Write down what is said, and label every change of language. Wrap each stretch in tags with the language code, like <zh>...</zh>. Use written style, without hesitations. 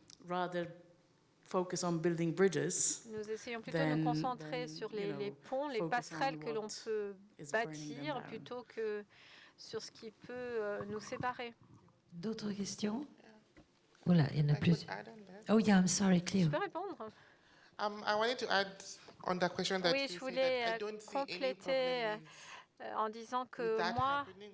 <en>Rather focus on building bridges.</en> <fr>Nous essayons plutôt de nous concentrer sur les ponts, les passerelles que l'on peut bâtir plutôt que sur ce qui peut nous séparer. D'autres questions? Voilà, il y en a plus.</fr> <en>Oh yeah, I'm sorry,</en> <fr>Cleo. Je peux répondre?</fr> <en>I wanted to add on that question that</en> <fr>oui, je voulais compléter en disant que moi,</fr>